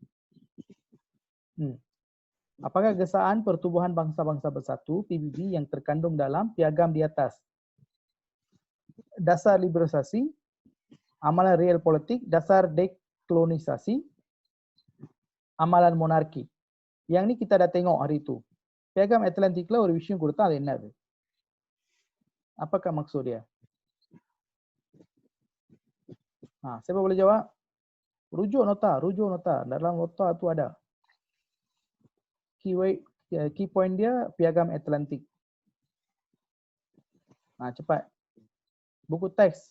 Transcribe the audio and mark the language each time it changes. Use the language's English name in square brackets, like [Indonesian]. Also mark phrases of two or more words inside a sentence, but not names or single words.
[Malay] Apakah gesaan Pertubuhan Bangsa-Bangsa Bersatu PBB yang terkandung dalam piagam di atas? Dasar liberalisasi, amalan real politik, dasar dekolonisasi, amalan monarki. Yang ni kita dah tengok hari itu. [Tamil] Piagam Atlantikல ஒரு விஷயம் கொடுத்தா அது என்னது? [Malay] Apakah maksud dia? Siapa boleh jawab? Rujuk nota. Dalam nota itu ada. [English] Key point [Malay] dia Piagam Atlantik. Cepat. Buku teks.